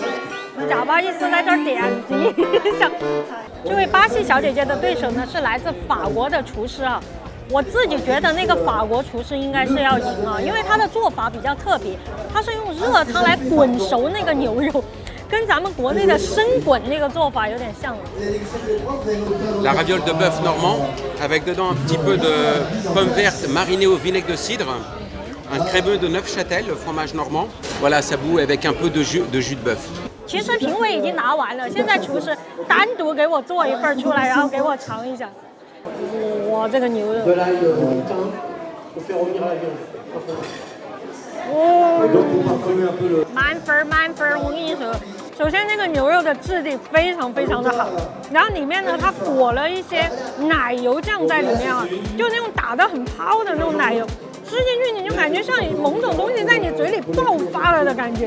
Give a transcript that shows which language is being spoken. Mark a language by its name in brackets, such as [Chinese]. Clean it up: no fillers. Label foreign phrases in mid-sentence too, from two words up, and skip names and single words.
[Chinese] 假巴意思来这儿点击一下。这位巴西小姐姐的对手呢是来自法国的厨师啊，我自己觉得那个法国厨师应该是要赢啊，因为他的做法比较特别，他是用热汤来滚熟那个牛肉。跟咱们国内的生滚那个做法有点像。 [French] La raviole de bœuf normand avec dedans un petit peu de pommes vertes marinées au vinaigre de cidre, un crémeux de Neufchâtel, le fromage normand. Voilà, ça bout avec un peu de jus de bœuf. [Chinese] 其实评委已经拿完了，现在厨师单独给我做一份出来，然后给我尝一下。哇，这个牛肉。满分！我跟你说，首先那个牛肉的质地非常非常的好，然后里面呢它裹了一些奶油酱在里面啊，就那种打得很泡的那种奶油，吃进去你就感觉像某种东西在你嘴里爆发了的感觉。